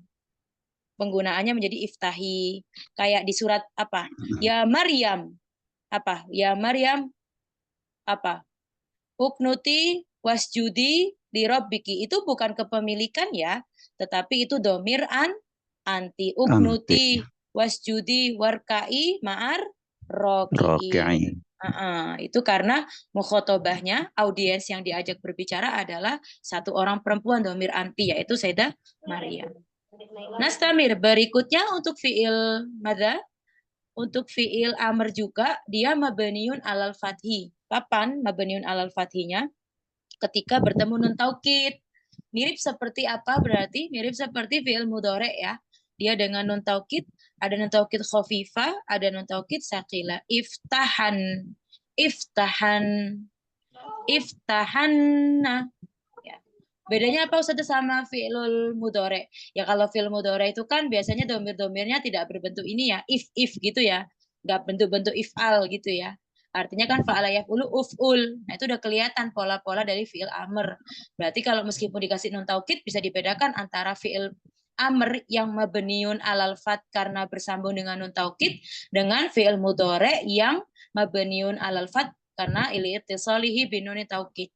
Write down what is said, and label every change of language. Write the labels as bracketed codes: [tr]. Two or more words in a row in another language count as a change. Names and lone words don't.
[id] Penggunaannya menjadi iftahi. Kayak di surat apa? Ya Maryam. Apa? Ya Maryam apa? [ar] اقنتي واسجدي لربك. [id] Itu bukan kepemilikan ya, tetapi itu [ar] ضمير أنت. [id] Anti. [ar] اقنتي واسجدي واركعي مع الراكعين. [id] Roki'in. Itu karena mukhotobahnya, audiens yang diajak berbicara adalah satu orang perempuan [ar] ضمير أنت, [id] yaitu Sayyidah Maryam. Nastamir, berikutnya untuk [ar] فعل ماذا? [id] Untuk [ar] فعل أمر [id] juga, dia [ar] مبني على الفتح. [id] Kapan [ar] مبني على [id] fathinya? Ketika bertemu [ar] نون توكيد. [id] Mirip seperti apa berarti? Mirip seperti [ar] فعل مضارع [id] ya. Dia dengan [ar] نون توكيد, [id] ada [ar] نون توكيد خفيفة, [id] ada [ar] نون توكيد ثقيلة. افتحن افتحن افتحنّ. [id] Ya. Bedanya apa Ustaz sama [ar] فعل المضارع? [id] Ya kalau [ar] فعل مضارع [id] itu kan biasanya domir-domirnya tidak berbentuk ini ya, if gitu ya. Nggak bentuk-bentuk if'al gitu ya. Artinya kan [ar] فعل يفعل افعل. [id] Nah, itu udah kelihatan pola-pola dari [ar] فعل أمر. [id] Berarti kalau meskipun dikasih nun taukid bisa dibedakan antara [ar] فعل أمر [id] yang [ar] مبني على الفتح [id] karena bersambung dengan [ar] نون توكيد [id] dengan [ar] فعل مضارع [id] yang [ar] مبني على الفتح [id] karena [ar] لاتصاله بنون التوكيد.